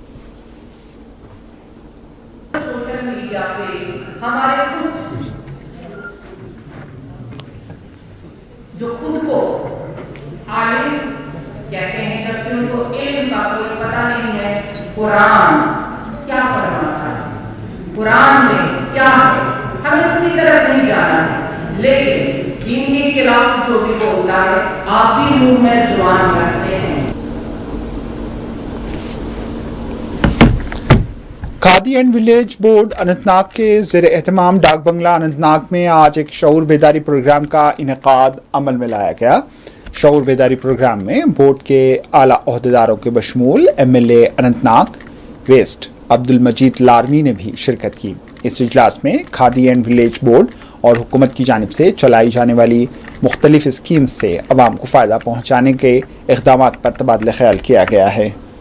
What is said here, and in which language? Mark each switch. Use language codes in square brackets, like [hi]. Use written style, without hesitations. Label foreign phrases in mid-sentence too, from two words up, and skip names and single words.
[ur] سوشل میڈیا پہ ہمارے کچھ جو خود کو عالم کہتے ہیں جبکہ ان کو علم کا کوئی پتہ نہیں ہے، قرآن کیا فرماتا ہے، قرآن میں کیا ہے، ہمیں اس کی طرف نہیں جانا ہے، لیکن دین کے خلاف جو بھی بولتا ہے آپ بھی منہ میں زبان رکھتے ہیں۔ کھادی اینڈ ولیج بورڈ اننت ناگ کے زیر اہتمام ڈاک بنگلہ اننت ناگ میں آج ایک شعور بیداری پروگرام کا انعقاد عمل میں لایا گیا۔ شعور بیداری پروگرام میں بورڈ کے اعلیٰ عہدیداروں کے بشمول ایم ایل اے اننت ناگ ویسٹ عبد المجید لارمی نے بھی شرکت کی۔ اس اجلاس میں کھادی اینڈ ولیج بورڈ اور حکومت کی جانب سے چلائی جانے والی مختلف اسکیم سے عوام کو فائدہ پہنچانے کے اقدامات پر تبادلہ خیال کیا گیا ہے۔